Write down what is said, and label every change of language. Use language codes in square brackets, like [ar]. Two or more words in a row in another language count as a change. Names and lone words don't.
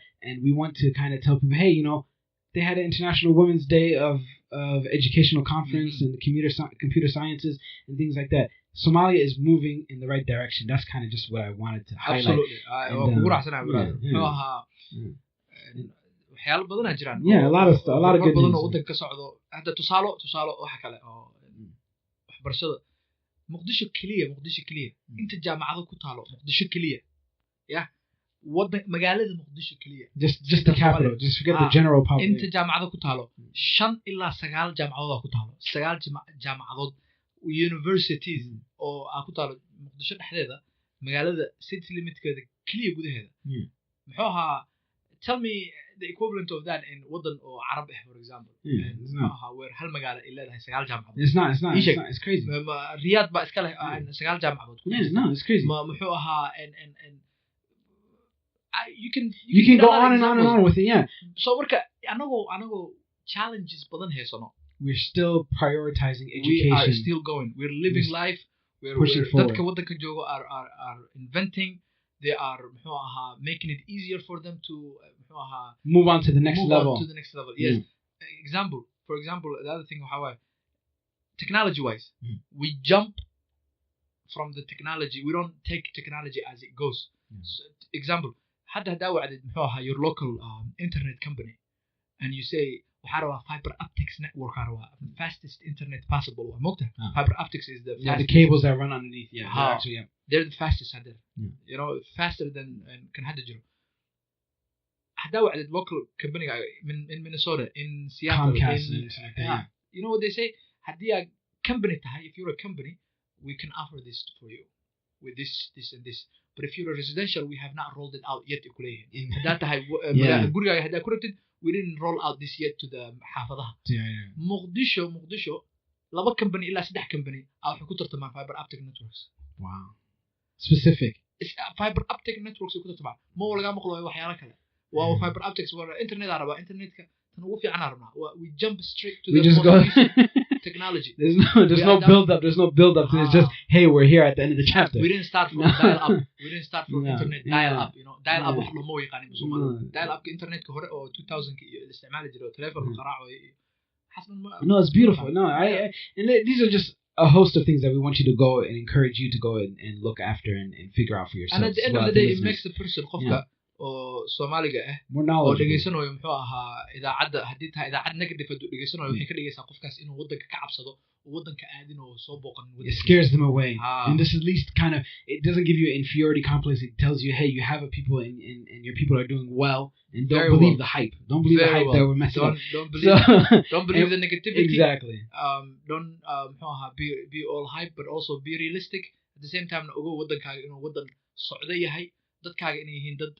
[en] And we want to kind of tell people, hey, they had an International Women's Day of educational conference and computer sciences and things like that. Somalia is moving in the right direction. That's kind of just what I wanted to highlight. Absolutely. A lot of good news. [so] waxbarashada muqdisho kaliya inta jaamacado ku taalo muqdisho kaliya waddan magaalada muqdisho kaliya [en] just the capital, just forget the general population. [so] inta jaamacado ku taalo 5 ilaa 9 jaamacadood ku taalo 9 jaamacadood universities oo ku taalo muqdisho dhexdeeda magaalada city limitkeeda kaliya gudaheeda muxuu ahaa [en] tell me the equivalent of that in [so] waddan oo Arab [en] for example where [so] hal magaalo ay leedahay 9 jaamacadood [en] it's crazy [so] Riyadh ba iska leh 9 jaamacadood [en] no it's crazy [so] muxuu ahaa [en] and you can go on and on with it [so] so marka anago challenges badan heysano [en] we're still prioritizing education we are still going we're living life we're [so] dadka waddanka joogo [en] are inventing they are making it easier for them to move on to the next level yes for example the other thing technology wise we jump from the technology we don't take technology as it goes so, example [so] hadda wacdid [en] your local internet company and you say fiber optics network fastest internet possible fiber optics is the fastest. The cables that run underneath they're the fastest you know faster than can [so] hadda jiro hadda wacdid [en] local company in Minnesota in Seattle Comcast, you know what they say hadda company if you're a company we can offer this for you with this and this but if you're a residential we have not rolled it out yet [so] guriga hadda ku rabtid [en] we didn't roll out this yet to the [so] xaafadaha Muqdisho laba company ila 3 company waxay ku tartamaan [en] fiber optic networks wow specific fiber optic networks [so] ku tartamaan ma laga maqlo waxyaalo kale waa fiber optics waa internet araba internetka tan ugu fiican arabna [en] we jump straight to technology there's no build up it's just hey we're here at the end of the chapter we didn't start from dial up we didn't start from internet dial up you know dial up [so] wax loo yaqaan Somalia [en] dial up internet [so] ka hore oo 2000 iyo isticmaali jiray telefoon qaraaco [en] no it's beautiful no and these are just a host of things that we want you to go and encourage you to go and look after and figure out for yourself and at the end of the day it makes the person [so] qofka oo Soomaaliga oo dhageysanayo muxuu ahaa idaacada hadii tahay idaacad negative oo dhageysanayo waxay ka dhigaysaa qofkaas inuu waddanka ka cabsado oo waddanka aadin oo soo booqan [en] it scares them away and this at least kind of it doesn't give you an inferiority complex it tells you hey you have a people and your people are doing well and don't believe the hype that we're messing up don't believe the negativity exactly don't be all hype but also be realistic at the same time [so] ugu waddankaaga inuu waddan socdo yahay dadkaaga inay yihiin dad